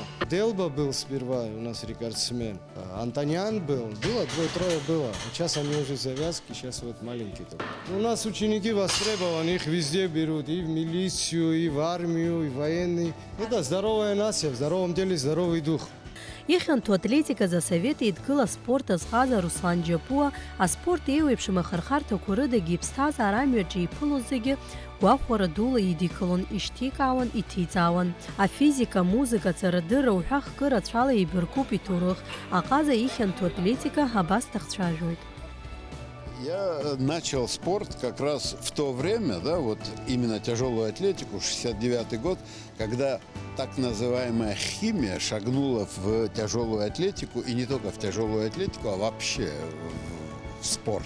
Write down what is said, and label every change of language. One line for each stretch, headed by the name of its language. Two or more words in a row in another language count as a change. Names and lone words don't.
Russian: Делба был сперва у нас рекордсмен. Антониан был, двое-трое было. Сейчас они уже завязки, сейчас вот маленький только. У нас ученики востребованы, их везде берут, и в милицию, и в армию, и в военный. Это здоровая нация, в здоровом теле здоровый дух.
Abkhazian: Ихьанҭу атлетиказ асовет еидгыла аспорт азҟаза Руслан Џьапуа, аспорт еиуеиԥшым ахырхарҭақәа рыдагьы иԥсҭазаара амҩаҿы иԥылоз зегьы гәахәара дула идикылон, ишьҭикаауан, иҭиҵаауан. Афизика, музыка, ҵарадырра уҳәа хкы рацәала еибаркуп иҭоурых. Аҟаза ихьанҭу атлетика абас дахцәажәоит.
Russian: Я начал спорт как раз в то время, да, вот именно тяжелую атлетику, 69-й год, когда так называемая химия шагнула в тяжелую атлетику, и не только в тяжелую атлетику, а вообще в спорт.